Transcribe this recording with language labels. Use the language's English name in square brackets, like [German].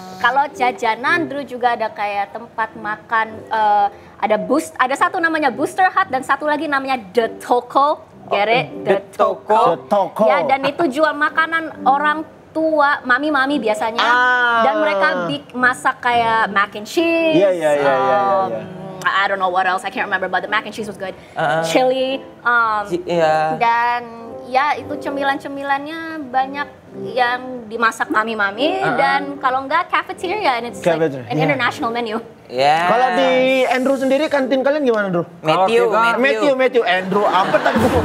[Indonesian] Kalau jajanan dulu juga ada kayak tempat makan ada satu namanya Booster Hut dan satu lagi namanya The Toko. [English] Get it? The Toko. The Toko. [Indonesian] Ya, dan itu jual makanan orang tua, mami-mami biasanya. Dan mereka masak kayak mac and cheese. Iya. [English] I don't know what else, I can't remember, but the mac and cheese was good. Chili. [Indonesian] Iya. Dan ya itu cemilan-cemilannya banyak yang dimasak mami-mami. Dan kalau enggak cafeteria, [English] and it's like an international menu. [Indonesian] Ya. Kalau di Andrew sendiri kantin kalian gimana, Andrew? Matthew. Andrew apa tadi?